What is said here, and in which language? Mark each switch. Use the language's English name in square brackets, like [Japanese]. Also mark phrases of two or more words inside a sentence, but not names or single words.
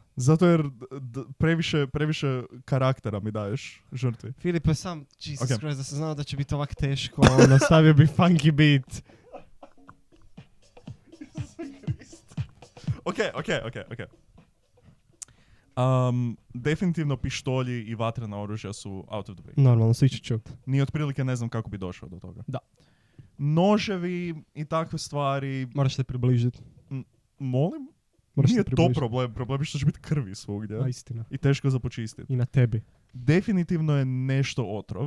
[Croatian] Zato jer previše karaktera mi daješ žrtvi. Filipe, sam [English] Jesus Christ, [Croatian] da sam znao da će biti ovak teško. Nastavio bi [English] funky beat. [Croatian] Ok. Definitivno pištolji i vatrena oružja su [English] out of the way. [Croatian] Normalno, svi će čut. Ni otprilike ne znam kako bi došao do toga. Da. Noževi i takve stvari... Moraš se približiti. Molim? Nije to problem. Problem je što će biti krvi svugdje. A, istina. I teško za počistiti. I na tebi. Definitivno je nešto otrov.